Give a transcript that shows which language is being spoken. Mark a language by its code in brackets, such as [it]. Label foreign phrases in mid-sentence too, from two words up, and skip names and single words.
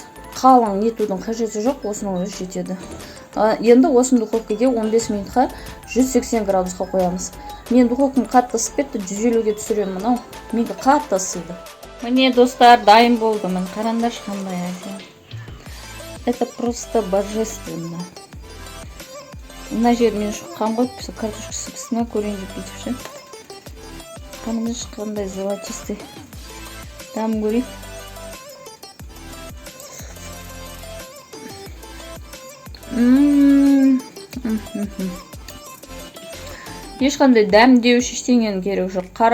[kk] Қалың нетудің қажеті жоқ, осының өзі жетеді. Енді осыны духовкаге 15 минутқа 180 градусқа қоямыз. Мен духовканы қатты ысып кетті, 150-ге түсіремін мынау. Менде қатты ысылды. Міне, достар, дайын болды. Мін қараңдаршы қандай әдемі. [ru] Это просто божественно. [kk] Мына жер мен шыққан ғой, картошкасы пісіне көрейін деп бүйтіп ше. Қараңдаршы қандай золотистый. Дәмін көрейін. Ешқандай дәмдеуіш ештеңенің керегі жоқ.